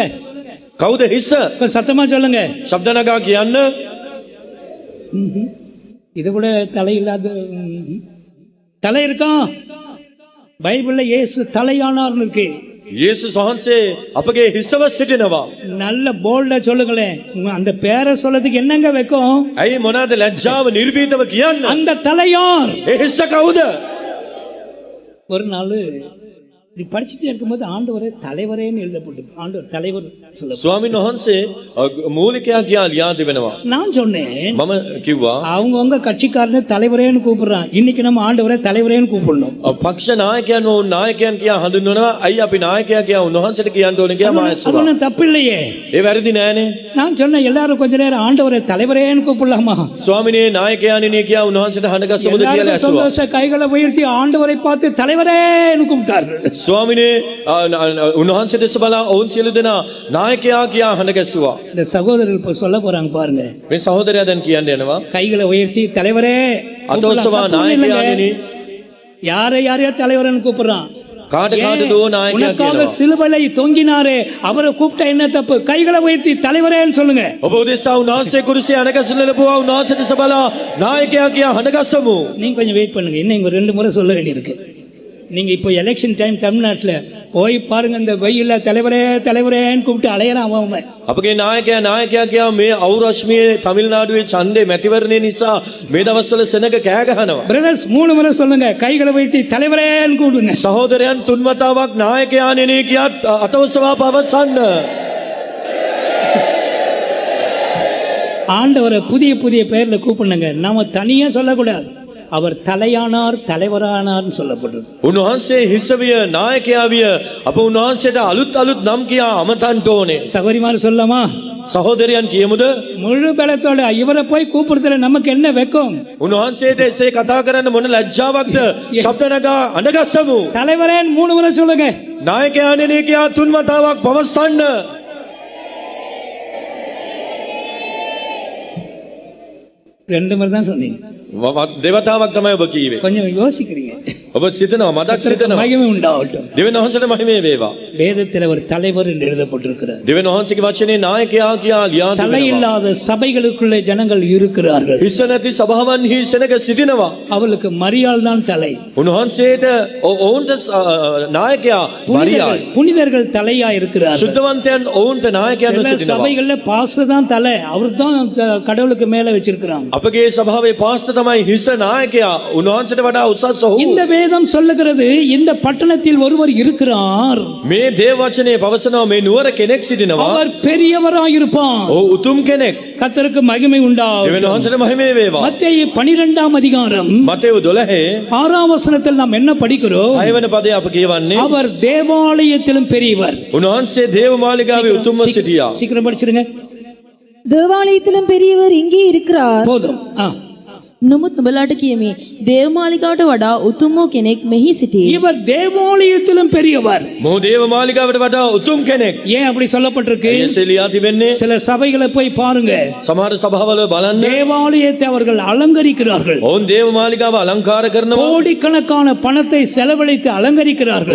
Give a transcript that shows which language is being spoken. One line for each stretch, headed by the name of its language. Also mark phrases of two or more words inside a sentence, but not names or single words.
Sinhala: කවුද හිස?
Tamil: இப்ப சத்தமா சொல்லுங்க.
Sinhala: ශබ්ද නගා කියන්න.
Tamil: இது கூட தலை இல்லாத தலை இருக்கா? பைபிள்ல இயேசு தலையானார்னு இருக்கு.
Sinhala: යේසුස් වහන්සේ අපගේ හිසව සිටිනවා.
Tamil: நல்ல போல்டா சொல்லுங்களேன். அந்த பேரை சொல்லதுக்கு என்னங்க வைக்கும்?
Sinhala: ඇයි මොනවාද ලැජ්ජාව නිර්භීතව කියන්න?
Tamil: அந்த தலையார்.
Sinhala: ඒ හිස කවුද?
Tamil: ஒரு நாள் இப்படி படிச்சுட்டே இருக்கும்போது ஆண்டவரே தலைவரேன்னு எழுதப்பட்டு, ஆண்டவர் தலைவர் சொல்ல,
Sinhala: ස්වාමීන් වහන්සේ මූලිකයා කියා ලියා තිබෙනවා.
Tamil: நான் சொன்னேன்
Sinhala: මම කිව්වා
Tamil: அவங்கவுங்க கட்சிக்காரனே தலைவரேன்னு கூப்பிடுறான், இன்னைக்கு நம்ம ஆண்டவரே தலைவரேன்னு கூப்பிடணும்.
Sinhala: පක්ෂ නායකයන් වුන් නායකයන් කියා හඳුන්වනවා. ඇයි අපි නායකයා කියා උන්වහන්සේට කියන්න ඕනේ කියලා මාත්
Tamil: அது ஒண்ணும் தப்பு இல்லையே.
Sinhala: ඒ වැරදි නෑනේ.
Tamil: நான் சொன்னேன் எல்லாரும் கொஞ்ச நேரம் ஆண்டவரே தலைவரேன்னு கூப்பிடலாமா?
Sinhala: ස්වාමිනේ නායකයාණෙනි කියා උන්වහන්සේට හඬගස්සමුද කියලා
Tamil: எல்லாரும்
Sinhala: ඇසුවා.
Tamil: சந்தோஷ கைகளை உயர்த்தி ஆண்டவரை பார்த்து தலைவரேன்னு கூப்பிட்டார்கள்.
Sinhala: ස්වාමිනේ උන්වහන්සේ දෙස බලා ඔවුන් සියලු දෙනා නායකයා කියා හඬගස්සුවා.
Tamil: இந்த சகோதரர்கள் இப்ப சொல்ல போறாங்க பாருங்க.
Sinhala: මේ සහෝදරයා දැන් කියන්න යනවා.
Tamil: கைகளை உயர்த்தி தலைவரே
Sinhala: අතෝසවා නායකයාණෙනි.
Tamil: யாரை யாரையா தலைவர்னு கூப்பிடுறான்?
Sinhala: කාට කාටද ඕ නායකයා
Tamil: உனக்காக
Sinhala: කියනවා.
Tamil: சிலுவையில தொங்கினாரே அவரை கூப்பிட்டா என்ன தப்பு? கைகளை உயர்த்தி தலைவரேன்னு சொல்லுங்க.
Sinhala: ඔබ උදෙසා උන්වහන්සේ කුරුසිය අනගසන ලැබුවා. උන්වහන්සේ දෙස බලා නායකයා කියා හඬගස්සමු.
Tamil: நீங்க கொஞ்சம் வெயிட் பண்ணுங்க, இன்னும் இங்க 2 முறை சொல்ல வேண்டியிருக்கு. நீங்க இப்போ
English: election time
Tamil: தமிழ்நாட்டுல போய் பாருங்க, இந்த வெயில்ல தலைவரே தலைவரேன்னு கூப்பிட்டு அலையறான் அவன்.
Sinhala: අපගේ නායකයා නායකයා කියා මේ අවුරශ්මියේ තමිල්නාඩුවේ ඡන්දේ මැතිවරණය නිසා මේ දවස්වල සෙනග කෑ ගහනවා.
Tamil: பிரதர்ஸ் 3 முறை சொல்லுங்க, கைகளை வைத்து தலைவரேன்னு கூப்பிடுங்க.
Sinhala: සහෝදරයන් තුන් වතාවක් නායකයාණෙනි කියා අතෝසවා පවසන්න.
Tamil: ஆண்டவரை புதிய புதிய பெயர்ல கூப்பிடுங்க. நாம தனியா சொல்லக்கூடாது. அவர் தலையானார் தலைவரானார்னு சொல்லப்படுறது.
Sinhala: උන්වහන්සේ හිසවිය නායකයා විය. අප උන්වහන්සේට අලුත් නම් කියා අමතන්ට ඕනේ.
Tamil: சகோதரிமார் சொல்லலாமா?
Sinhala: සහෝදරයන් කියමුද?
Tamil: முழு பலத்தோட இவரை போய் கூப்பிடுறதுல நமக்கு என்ன வெக்கம்?
Sinhala: උන්වහන්සේට එසේ කතා කරන්න මොන ලැජ්ජාවක්ද? ශබ්ද නගා අඬගස්සමු.
Tamil: தலைவரேன்னு 3 முறை சொல்லுங்க.
Sinhala: නායකයාණෙනි කියා තුන් වතාවක් පවසන්න.
Tamil: 2 முறை தான் சொன்னீங்க.
Sinhala: දෙවතාවක් තමයි ඔබ කීවේ.
Tamil: கொஞ்சம் யோசிக்கிறீங்க.
Sinhala: ඔබ සිතනවා මදක් සිතනවා.
Tamil: மகிமை உண்டாகட்டும்.
Sinhala: දෙවියන් වහන්සේට මහිමේ වේවා.
Tamil: வேதத்தில் ஒரு தலைவர் என்று எழுதப்பட்டிருக்கிறார்.
Sinhala: දෙවියන් වහන්සේගේ වචනේ නායකයා කියා ලියා
Tamil: தலை
Sinhala: තිබෙනවා.
Tamil: இல்லாத சபைகளுக்குள்ளே ஜனங்கள் இருக்கிறார்கள்.
Sinhala: හිස නැති සභාවන්හි සෙනග සිටිනවා.
Tamil: அவளுக்கு மரியாள் தான் தலை.
Sinhala: උන්වහන්සේට ඔවුන්ට නායකයා මරියායි.
Tamil: புனிதர்கள் தலையா இருக்கிறார்கள்.
Sinhala: සුද්ධවන්තයන් ඔවුන්ට නායකයන්
Tamil: சில
Sinhala: සිටිනවා.
Tamil: சபைகள்ல பாஸ்டர் தான் தலை, அவர் தான் கடவுளுக்கு மேல வச்சிருக்கிறாங்க.
Sinhala: අපගේ සභාවේ පාස්ටර් තමයි හිස නායකයා. උන්වහන්සේට වඩා උසස් ඔහු.
Tamil: இந்த வேதம் சொல்லுகிறது இந்த பட்டணத்தில் ஒருவர் இருக்கிறார்,
Sinhala: මේ දේව වචනේ පවසනවා මේ නුවර කෙනෙක් සිටිනවා.
Tamil: அவர் பெரியவராயிருப்பார்.
Sinhala: උතුම් කෙනෙක්.
Tamil: கர்த்தருக்கு மகிமை
Sinhala: දෙවියන්
Tamil: உண்டாகட்டும்.
Sinhala: වහන්සේට මහිමේ වේවා.
Tamil: மத்தேயு 12ஆம் அதிகாரம்
Sinhala: මතෙව් 12
Tamil: 6ஆம் வசனத்தில் நாம் என்ன படிக்கிறோம்?
Sinhala: 6 වෙනි පදේ අප කියවන්නේ
Tamil: அவர் தேவாலயத்திலும் பெரியவர்.
Sinhala: උන්වහන්සේ දේව මාලිගාවේ උතුම්ව සිටියා.
Tamil: சீக்கிரம் படிச்சிருங்க. தேவாலயத்திலும் பெரியவர் இங்கே இருக்கிறார். போதும்.
Sinhala: නමුත් නුඹලාට කියමි, දේවමාලිගාවට වඩා උතුම් වූ කෙනෙක් මෙහි සිටී.
Tamil: இவர் தேவாலயத்திலும் பெரியவர்.
Sinhala: මොහු දේව මාලිගාවට වඩා උතුම් කෙනෙක්.
Tamil: ஏன் அப்படி சொல்லப்பட்டிருக்கு?
Sinhala: එසේ ලියා තිබෙන්නේ
Tamil: சில சபைகளை போய் பாருங்க,
Sinhala: සමහර සභාවල බලන්න
Tamil: தேவாலயத்தை அவர்கள் அலங்கரிக்கிறார்கள்.
Sinhala: ඔවුන් දේව මාලිගාව අලංකාර කරනවා.
Tamil: கோடிக்கணக்கான பணத்தை செலவழித்து அலங்கரிக்கிறார்கள்.